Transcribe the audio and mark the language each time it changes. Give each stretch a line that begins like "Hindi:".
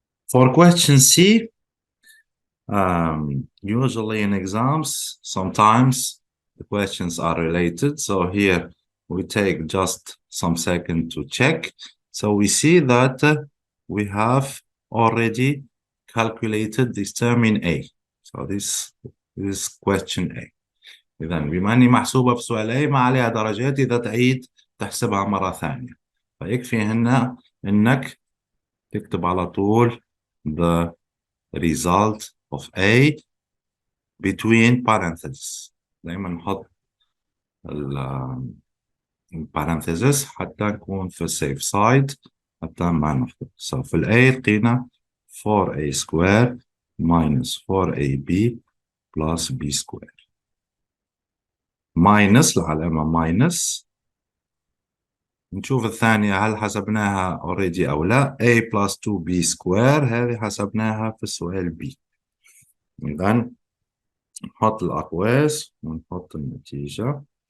English: For question C, usually in exams, sometimes the questions are related. So here we take just some second to check. So we see that we have already calculated this term in A. So this is question A.
Arabic: إذا بما أني محسوبة في سؤال A ما عليها درجات، إذا تعيد تحسبها مرة ثانية. فيكفي هنا إنك تكتب على طول
English: the result of A between parentheses.
Arabic: دايما نحط parentheses حتى نكون في
English: safe side
Arabic: حتى ما نخطئ.
English: So
Arabic: في ال A لقينا
English: 4a squared minus 4ab plus b squared. minus
Arabic: العلامة
English: minus.
Arabic: نشوف الثانية هل حسبناها
English: already
Arabic: أو لا.
English: a plus 2b squared
Arabic: هذه حسبناها في السؤال B. إذن نحط الأقواس ونحط النتيجة.